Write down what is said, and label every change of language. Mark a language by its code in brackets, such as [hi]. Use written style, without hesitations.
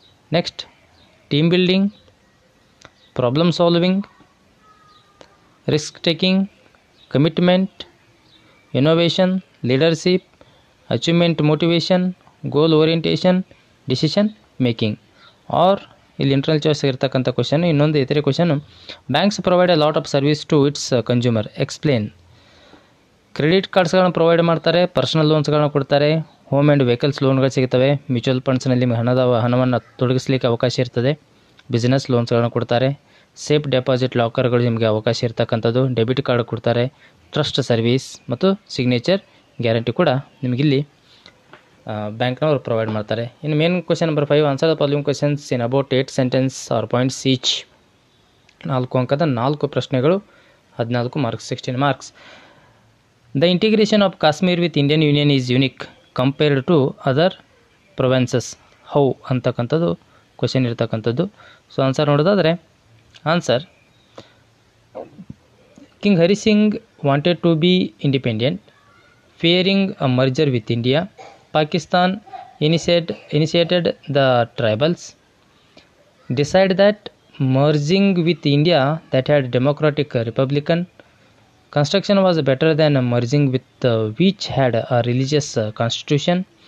[en] Next, team building, problem solving, risk taking, commitment, innovation, leadership, achievement motivation, goal orientation, decision making. Or [kn] ಇಲ್ಲಿ internal choice ಇರ್ತಕ್ಕಂಥ question. ಇನ್ನೊಂದು ಇತರೆ question, [en] Banks provide a lot of service to its consumer, explain. [kn] Credit ಕಾರ್ಡ್ಸ್ಗಳನ್ನು provide ಮಾಡ್ತಾರೆ, personal ಲೋನ್ಸ್ಗಳನ್ನ ಕೊಡ್ತಾರೆ, home and vehicles ಲೋನ್ಗಳು ಸಿಗ್ತವೆ, mutual ಫಂಡ್ಸ್ನಲ್ಲಿ ಹಣವನ್ನು ತೊಡಗಿಸಲಿಕ್ಕೆ ಅವಕಾಶ ಇರ್ತದೆ, ಬಿಸ್ನೆಸ್ ಲೋನ್ಸ್ಗಳನ್ನ ಕೊಡ್ತಾರೆ, ಸೇಫ್ ಡೆಪಾಸಿಟ್ ಲಾಕರ್ಗಳು ನಿಮಗೆ ಅವಕಾಶ ಇರ್ತಕ್ಕಂಥದ್ದು, ಡೆಬಿಟ್ ಕಾರ್ಡ್ ಕೊಡ್ತಾರೆ, ಟ್ರಸ್ಟ್ ಸರ್ವಿಸ್ ಮತ್ತು ಸಿಗ್ನೇಚರ್ ಗ್ಯಾರಂಟಿ ಕೂಡ ನಿಮಗಿಲ್ಲಿ ಬ್ಯಾಂಕ್ನವರು ಪ್ರೊವೈಡ್ ಮಾಡ್ತಾರೆ. ಇನ್ನು [en] Main question number 5, answer the following questions in about 8 sentence or points each. [kn] 4 ಅಂಕದ 4 ಪ್ರಶ್ನೆಗಳು, 14 marks, 16 marks. [en] the integration of Kashmir with Indian union is unique compared to other provinces, how [kn] ಅಂತಕ್ಕಂಥದ್ದು question ಇರ್ತಕ್ಕಂಥದ್ದು. So answer ನೋಡೋದಾದರೆ, [en] Answer, King Hari Singh wanted to be independent, fearing a merger with India. Pakistan initiated the tribals, decided that merging with India that had democratic republican construction was better than merging with which had a religious constitution.